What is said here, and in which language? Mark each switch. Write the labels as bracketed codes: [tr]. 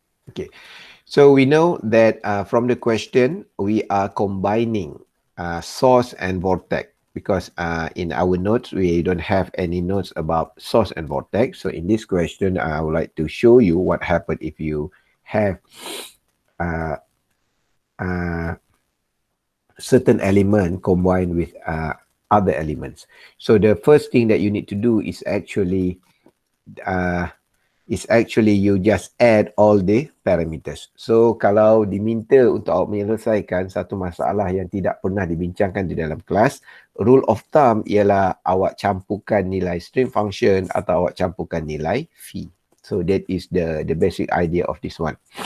[en] Okay, so we know that from the question, we are combining source and vortex, because in our notes, we don't have any notes about source and vortex. So in this question, I would like to show you what happened if you have certain element combined with other elements. So the first thing that you need to do is actually you just add all the parameters. [ms] So kalau diminta untuk awak menyelesaikan satu masalah yang tidak pernah dibincangkan di dalam kelas, [en] rule of thumb [ms] ialah awak campurkan nilai stream function atau awak campurkan nilai phi. [en] So that is the basic idea of this one.